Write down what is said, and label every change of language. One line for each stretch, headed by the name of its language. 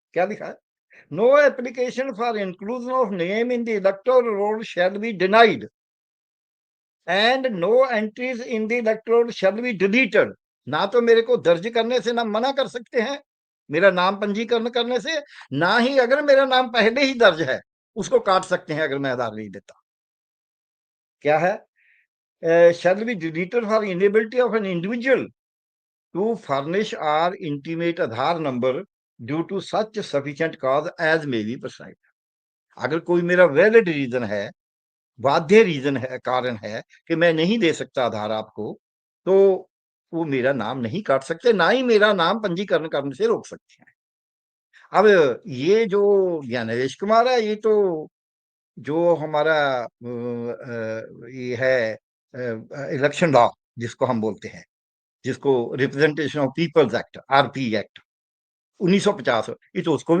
Hindi: क्या लिखा है,
English: No application for inclusion of name in the electoral roll shall be denied and no entries in the electoral shall be deleted.
Hindi: ना तो मेरे को दर्ज करने से ना मना कर सकते हैं, मेरा नाम पंजीकरण करने से, ना ही अगर मेरा नाम पहले ही दर्ज है उसको काट सकते हैं अगर मैं आधार नहीं देता। क्या है,
English: shall be deleted for inability of an individual to furnish or intimate Aadhaar number due to such sufficient cause as may be prescribed।
Hindi: अगर कोई मेरा वैलिड रीजन है, बाध्य रीजन है, कारण है कि मैं नहीं दे सकता आधार आपको, तो वो मेरा नाम नहीं काट सकते, ना ही मेरा नाम पंजीकरण करने से रोक सकते हैं। अब ये जो ज्ञानेश कुमार है, ये तो जो हमारा ये है इलेक्शन लॉ जिसको हम बोलते हैं, जिसको representation of peoples act, RP act 1950, ये तो उसको भी